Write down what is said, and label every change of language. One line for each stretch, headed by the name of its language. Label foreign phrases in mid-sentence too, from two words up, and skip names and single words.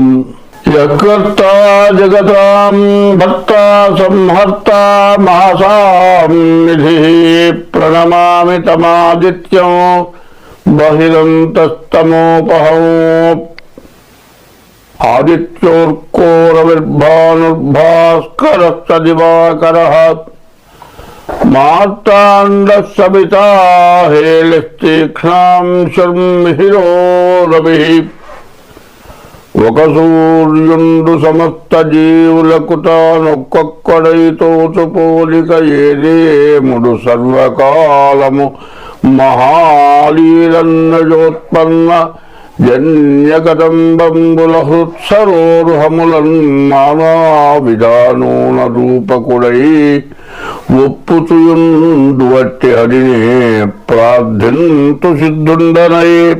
Sanskrit: यत्कर्ता जगतां भर्ता संहर्ता महासां निधिः प्रणमामि तमादित्यं बहिरन्तस्तमोपहम्। आदित्योर्कोरविर्भानुर्भास्करश्च दिवाकरः मार्ताण्डः सविता हेलिस्तीक्ष्णांशुर्मिहिरो रविः।
Telugu: ఒక సూర్యుండు సమస్త జీవులకు తానొక్కొక్కడైతోచు పోలిక ఏదేముడు సర్వకాలము మహాలీలన్నజోత్పన్న జన్యకదంబంబుల హృత్సరోరుహములన్ నానా విధానూన రూపకుడై ఒప్పుచుయుండు వట్టి హరిని ప్రార్థింతు సిద్ధుండనై.